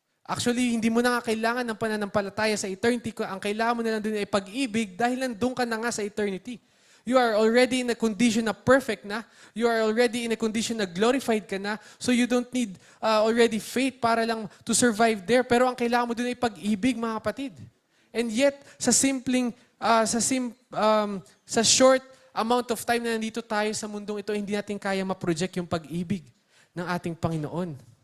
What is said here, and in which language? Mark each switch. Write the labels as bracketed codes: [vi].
[tl] Actually, hindi mo na nga kailangan ng pananampalataya sa eternity. Ang kailangan mo na lang doon ay pag-ibig dahil nandun ka na nga sa eternity. [en] You are already in a condition [tl] na perfect na. [en] You are already in a condition [tl] na glorified ka na. [en] So you don't need already faith [tl] para lang [en] to survive there. [tl] Pero ang kailangan mo doon ay pag-ibig, mga kapatid. [en] And yet, [tl] sa short amount of time na nandito tayo sa mundong ito, hindi natin kaya ma-project yung pag-ibig ng ating Panginoon.